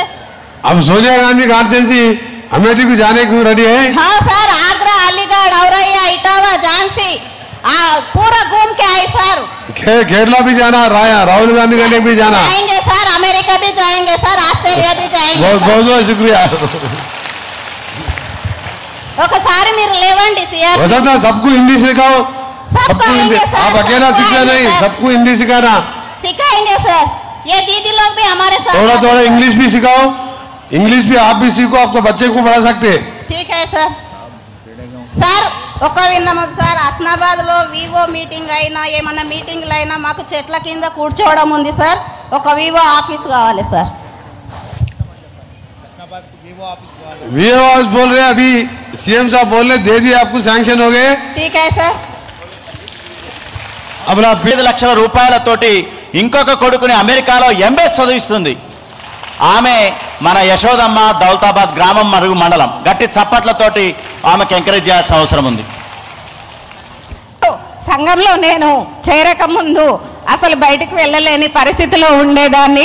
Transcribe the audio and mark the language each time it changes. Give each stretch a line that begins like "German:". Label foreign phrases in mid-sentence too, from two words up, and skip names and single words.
Hindi: अब सोनिया गांधी कॉन्स्टिट्यूंसी अमेठी को जाने को रेडी है? हाँ सर, आगरा, अलीगढ़, औरैया, इटावा, झांसी पूरा घूम के आए सर। केरला भी जाना, राहुल गांधी गाने भी जाना। जाएंगे सर, अमेरिका भी जाएंगे सर, ऑस्ट्रेलिया भी जाएंगे। बहुत बहुत शुक्रिया।
Telugu: ఒకసారి మీరు లేవండి సిఆర్।
Hindi: वसंता सबको हिंदी सिखाओ। सबको आएंगे सर। आप अकेला सीखना नहीं, सबको हिंदी सिखाना। सिखाएंगे सर। ये दीदी लोग भी हमारे साथ। थोड़ा थोड़ा इंग्लिश भी सिखाओ, इंग्लिश भी आप भी सीखो, आपको बच्चे को पढ़ा सकते। ठीक है सर।
Telugu: సార్ ఒక విన్నమం సార్, హస్నాబాద్లో వివో మీటింగ్ అయినా ఏమన్నా మీటింగ్లు అయినా మాకు చెట్ల కింద కూర్చోవడం ఉంది సార్। ఒక
English: VO office
Telugu: కావాలి సార్।
English: VO office
Hindi: बोल रहे अभी सीएम साहब बोल रहे दे दिए आपको, सैंक्शन हो गए। ठीक है सर।
Telugu: अब 5 లక్షల రూపాయలతోటి ఇంకొక కొడుకుని అమెరికాలో ఎంబీఏ చదివిస్తుంది ఆమె మన యశోదమ్మ, దౌలతాబాద్ గ్రామం మరుగు మండలం. గట్టి చప్పట్లతోటి ఆమెకు ఎంకరేజ్ చేయాల్సిన అవసరం ఉంది. సంఘంలో నేను చేరక ముందు అసలు బయటకు వెళ్ళలేని పరిస్థితిలో ఉండేదాన్ని.